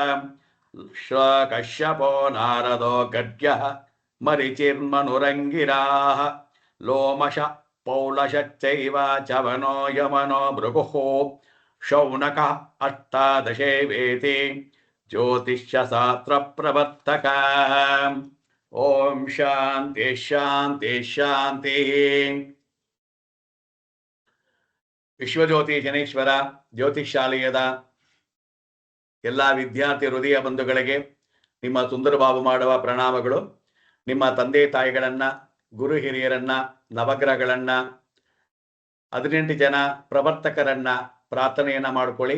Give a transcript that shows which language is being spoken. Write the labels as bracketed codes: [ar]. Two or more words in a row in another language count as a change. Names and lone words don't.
[sa] कश्यपो नारदो गद्यः मरिचिर्मनुरङ्गिराः लोमश पौलशच्चैव चवनो यमनो भृगुः शौनकः अष्टादशे वेति ज्योतिष्यशास्त्र प्रवर्तक ओम शांति शांति शांति [kn] ವಿಶ್ವಜ್ಯೋತಿ ಜನೇಶ್ವರ ಜ್ಯೋತಿಷಾಲಯದ ಎಲ್ಲ ವಿದ್ಯಾರ್ಥಿ ಹೃದಯ ಬಂಧುಗಳಿಗೆ ನಿಮ್ಮ ಸುಂದರಬಾಬು ಮಾಡುವ ಪ್ರಣಾಮಗಳು. ನಿಮ್ಮ ತಂದೆ ತಾಯಿಗಳನ್ನ, ಗುರು ಹಿರಿಯರನ್ನ, ನವಗ್ರಹಗಳನ್ನ, 18 ಜನ ಪ್ರವರ್ತಕರನ್ನ ಪ್ರಾರ್ಥನೆಯನ್ನ ಮಾಡ್ಕೊಳ್ಳಿ.